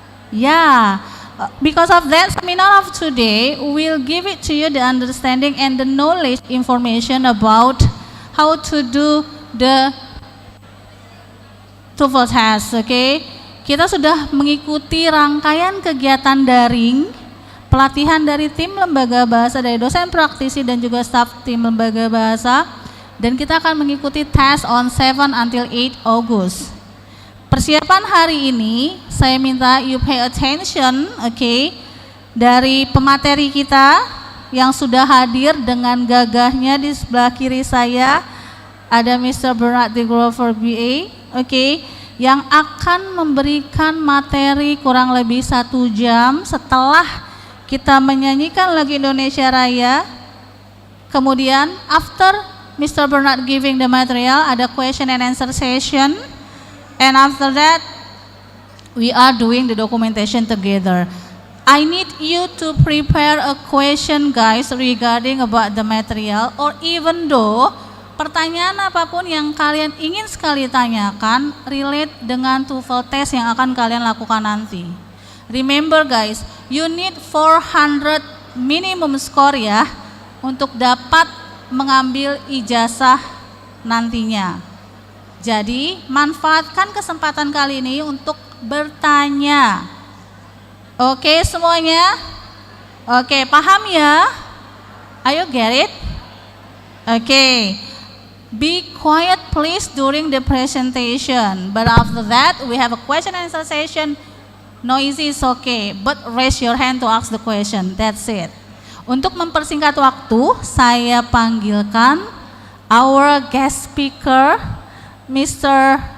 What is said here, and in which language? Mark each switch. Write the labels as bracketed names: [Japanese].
[English] Ya, because of that seminar of today will give it to you the understanding and the knowledge information about how to do the TOEFL test, okay? [Indonesian] Kita sudah mengikuti rangkaian kegiatan daring, pelatihan dari tim Lembaga Bahasa, dari dosen praktisi dan juga staf tim Lembaga Bahasa, dan kita akan mengikuti tes [English] on 7 until 8 August. [Indonesian] Persiapan hari ini, saya minta [English] you pay attention, [Indonesian] okay, dari pemateri kita yang sudah hadir dengan gagahnya di sebelah kiri saya, ada Mr. Bernard de Grover BA, okay, yang akan memberikan materi kurang lebih 1 jam setelah kita menyanyikan lagu Indonesia Raya. Kemudian [English] after [Indonesian] Mr. [English] Bernard giving the material, [Indonesian] ada [English] question and answer session, and after that we are doing the documentation together. I need you to prepare a question guys regarding about the material, or even though [Indonesian] pertanyaan apapun yang kalian ingin sekali tanyakan relate dengan TOEFL test yang akan kalian lakukan nanti. [English] Remember guys, you need 400 minimum score [Indonesian] ya untuk dapat mengambil ijazah nantinya. Jadi manfaatkan kesempatan kali ini untuk bertanya. Oke semuanya? Oke, paham ya? Ayo [English] get it? [Indonesian] Oke. [English] Be quiet please during the presentation. But after that, we have a question and answer session. Noisy is okay, but raise your hand to ask the question. That's it. [Indonesian] Untuk mempersingkat waktu, saya panggilkan [English] our guest speaker, [Indonesian] Mr.